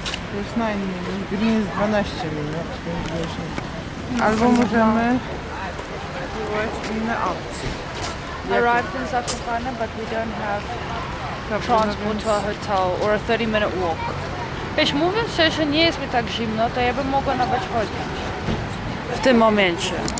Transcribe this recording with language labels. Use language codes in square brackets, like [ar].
[pl] To jest 9 minut, green jest 12 minut, więc wiesz. Albo możemy spróbować inne opcje. [en] Arrived in Zakopane, but we don't have transport to a hotel or a 30-minute walk. [pl] Wiesz, mówiąc szczerze, nie jest mi tak zimno, to ja bym mogła nawet chodzić w tym momencie.